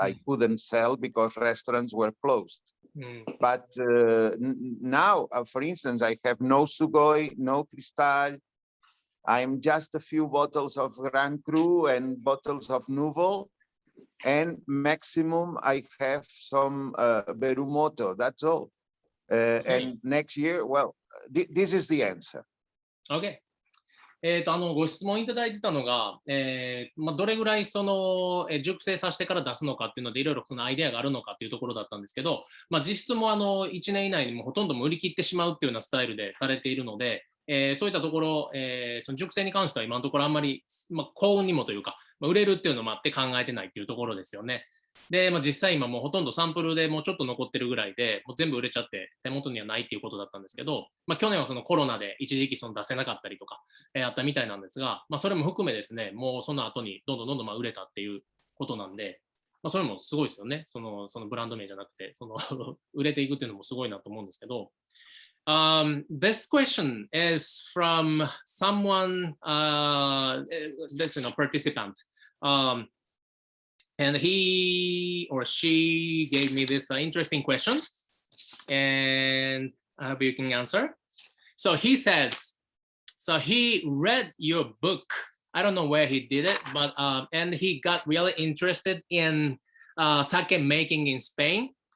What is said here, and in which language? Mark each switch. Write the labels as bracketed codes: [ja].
[en] I couldn't sell because restaurants were closed. But now, for instance, I have no Sugoi, no Cristal. I'm just a few bottles of Grand Cru and bottles of Nouveau. And maximum, I have some Berumoto. That's all. And next year, well, this is the answer. Okay. [ja] ご質問いただいてたのが、どれぐらい熟成させてから出すのかっていうので、いろいろそのアイデアがあるのかっていうところだったんですけど、実質も1年以内にもほとんど売り切ってしまうっていうようなスタイルでされているので、そういったところ、その熟成に関しては今のところあんまり、幸運にもというか、売れるっていうのもあって考えてないっていうところですよね。で、実際今もうほとんどサンプルでもうちょっと残ってるぐらいで、もう全部売れちゃって手元にはないっていうことだったんですけど、去年はそのコロナで一時期出せなかったりとか、あったみたいなんですが、それも含めですね、もうその後にどんどん売れたっていうことなんで、それもすごいですよね。そのブランド名じゃなくて、売れていくっていうのもすごいなと思うんですけど、 [en] this question is from someone, that's participant. And he or she gave me this interesting question, and I hope you can answer. So he says, so he read your book. I don't know where he did it, but and he got really interested in sake making in Spain.